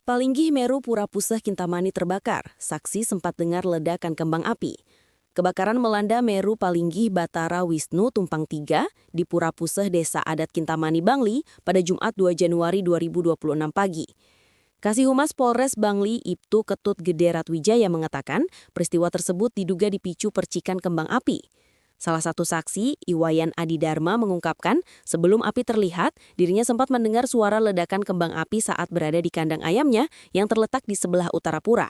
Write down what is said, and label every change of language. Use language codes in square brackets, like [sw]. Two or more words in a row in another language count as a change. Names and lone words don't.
[id] Palinggih Meru Pura Puseh Kintamani terbakar. Saksi sempat dengar ledakan kembang api. Kebakaran melanda Meru Palinggih Batara Wisnu Tumpang 3 di Pura Puseh Desa Adat Kintamani Bangli pada Jumat 2 Januari 2026 pagi. Kasih Humas Polres Bangli Ibtu Ketut Gede Ratwijaya mengatakan peristiwa tersebut diduga dipicu percikan kembang api. Salah satu saksi, Iwayan Adi Dharma mengungkapkan sebelum api terlihat, dirinya sempat mendengar suara ledakan kembang api saat berada di kandang ayamnya yang terletak di sebelah utara pura.